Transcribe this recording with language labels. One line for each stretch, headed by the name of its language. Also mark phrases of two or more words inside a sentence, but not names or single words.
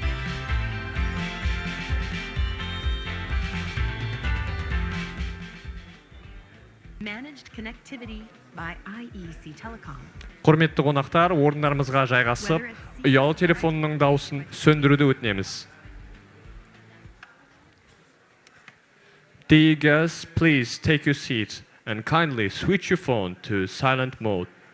English: Managed connectivity by IEC Telecom.
Kazakh: Құрметті қонақтар, орындарымызға жайғасып, ұялы телефонның дауысын сөндіруді өтінеміз.
English: Dear guests, please take your seats and kindly switch your phone to silent mode.